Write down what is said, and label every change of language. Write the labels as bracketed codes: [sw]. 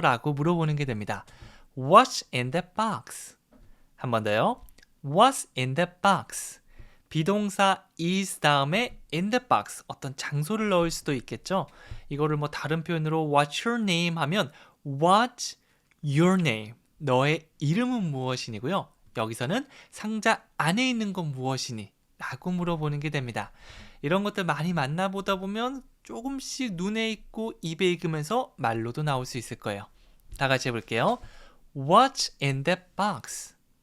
[ko] 라고 물어보는 게 됩니다. [en] What's in that box? [ko] 한 번 더요. [en] What's in that box? [ko] 비동사 is 다음에 [en] in the box, [ko] 어떤 장소를 넣을 수도 있겠죠. 이거를 뭐 다른 표현으로 [en] What's your name? 하면 What's your name? [ko] 너의 이름은 무엇이니고요. 여기서는 상자 안에 있는 건 무엇이니? 라고 물어보는 게 됩니다. 이런 것들 많이 만나보다 보면 조금씩 눈에 익고 입에 익으면서 말로도 나올 수 있을 거예요. 다 같이 해볼게요. [en] What's in that box?